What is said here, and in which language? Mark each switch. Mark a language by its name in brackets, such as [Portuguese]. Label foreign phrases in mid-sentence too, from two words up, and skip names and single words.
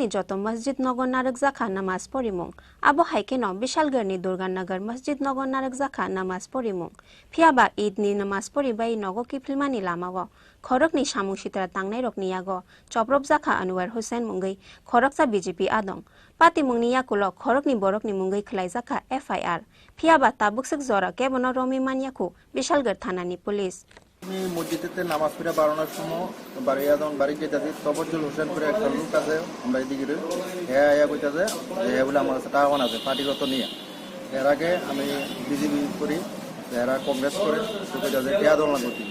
[Kok Borok] जत मस्जिद नगर नारक जाखा नमाज पढ़िमुं आबो हाइकेनो बिशालगढ़नि दुर्गानगर मस्जिद नगर नारक जाखा नमाज पढ़िमुं फियाबा ईद नि नमाज पढ़िबाय नगो किफिलमानि लामाओ खरकनि सामुं सित्रा तांनाय रकनि यागो चप्रब जाखा अनुवार हुसैन मुंगै खरकसा बीजेपी आदं पातिमुंनि याकुल खरकनि बरकनि मुंगै खलाय जाखा FIR फियाबा ताबुकसक जरा केबनो रमी मानियाखु बिशालगढ़ थानानि पुलिस [Bangla] আমি মসজিদেতে নামাজ পড়ে বাড়ানোর সময় বাড়ি যেতে তবজ্জুল হোসেন করে একটা লোক আছে, আমরা এদিকে হ্যাঁ কইতাছে যে বলে আমার কাছে টাকা আছে পার্টিগত নিয়ে। এর আগে আমি বিজেপি করি, এরা কংগ্রেস করে কইতাছে টিয়া দল না করছি।